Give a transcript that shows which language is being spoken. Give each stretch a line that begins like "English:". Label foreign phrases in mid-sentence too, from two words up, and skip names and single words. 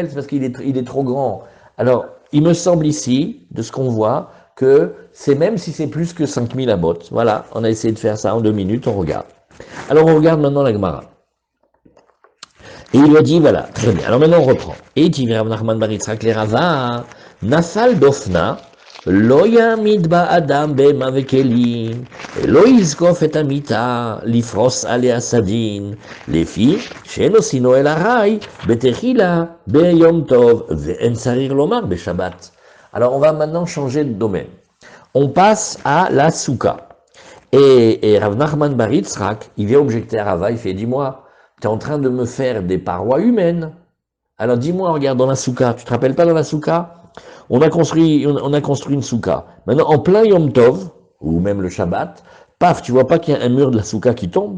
French: C'est parce qu'il est trop grand. Alors, il me semble ici, de ce qu'on voit, que c'est même si c'est plus que 5000 amot. Voilà, on a essayé de faire ça en 2 minutes, on regarde. Alors, on regarde maintenant la Gemara. Et il lui a dit, voilà, très bien. Alors maintenant, on reprend.
Hebrew: Et tu Rav Nachman bar Yitzchak le Rava, נפל דופנה, לא יעמיד בה אדם בהמה וכלים, לא יזקוף את המיטה, לפרוס עליה סדין, לפי שאין עושינו אל ארעי, בתחילה, ביום טוב, ואין צריך לומר בשבת.
French: Alors on va maintenant changer de domaine. On passe à la souka. Et Rav Nachman bar Yitzchak, il vient objecter à Rava, il fait, dis-moi, tu es en train de me faire des parois humaines. Alors dis-moi, regarde dans la souka, tu te rappelles pas dans la souka? On a construit une souka. Maintenant, en plein Yom Tov, ou même le Shabbat, paf, tu vois pas qu'il y a un mur de la souka qui tombe?